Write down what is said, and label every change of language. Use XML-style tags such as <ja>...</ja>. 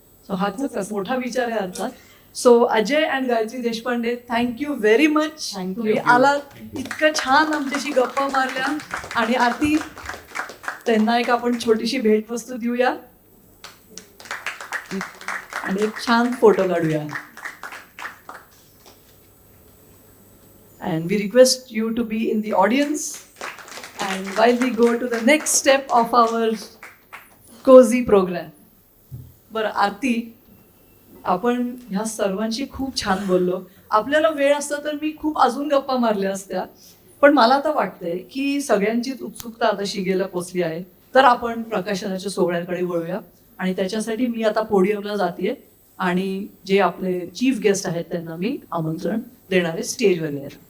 <mr>So हा खूप मोठा विचार आहे अर्थात. So Ajay and Gayatri Deshpande</mr> <en>Thank you very much.</en> <mr>तुम्ही आलात इतकं छान आमच्याशी गप्पा मारल्या. आणि आरती त्यांना एक आपण छोटीशी भेटवस्तू देऊया आणि एक छान फोटो काढूया.</mr> <en>And we request you to be in the audience. And while we go to the next step of our cozy program.</en> <mr>बरं आरती, आपण ह्या सर्वांशी खूप छान बोललो. आपल्याला वेळ असता तर मी खूप अजून गप्पा मारल्या असत्या. पण मला आता वाटतंय की सगळ्यांचीच उत्सुकता आता शिगेला पोचली आहे. तर आपण प्रकाशनाच्या सोहळ्याकडे वळूया. आणि त्याच्यासाठी मी आता पोडियमला जाते आणि जे आपले चीफ गेस्ट आहेत त्यांना मी आमंत्रण देणारे स्टेजवर आहेत.</mr>